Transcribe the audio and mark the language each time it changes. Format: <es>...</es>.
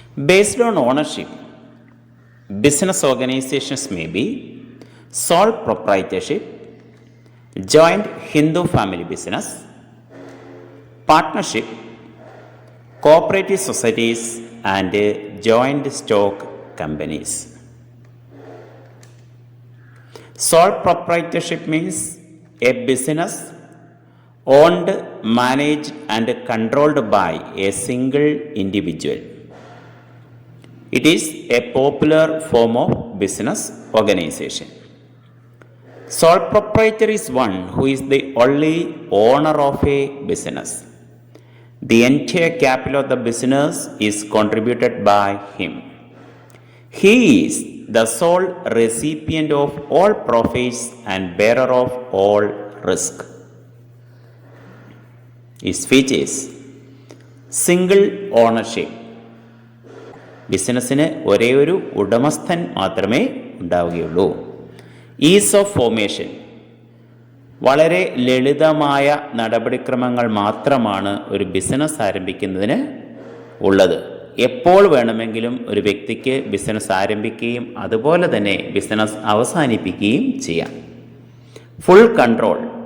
<en>Based on ownership, business organisations may be sole proprietorship, joint Hindu family business, partnership, cooperative societies and joint stock companies. Sole proprietorship means a business owned, managed and controlled by a single individual. It is a popular form of business organization. Sole proprietor is one who is the only owner of a business. The entire capital of the business is contributed by him. He is the sole recipient of all profits and bearer of all risk. Its features: single ownership.</en> <ml>ബിസിനസ്സിന് ഒരേ ഒരു ഉടമസ്ഥൻ മാത്രമേ ഉണ്ടാവുകയുള്ളൂ.</ml> <en>Ease of formation.</en> <ml>വളരെ ലളിതമായ നടപടിക്രമങ്ങൾ മാത്രമാണ് ഒരു ബിസിനസ് ആരംഭിക്കുന്നതിന് ഉള്ളത്. എപ്പോൾ വേണമെങ്കിലും ഒരു വ്യക്തിക്ക് ബിസിനസ് ആരംഭിക്കുകയും അതുപോലെ തന്നെ ബിസിനസ് അവസാനിപ്പിക്കുകയും ചെയ്യാം.</ml> <en>Full control.</en>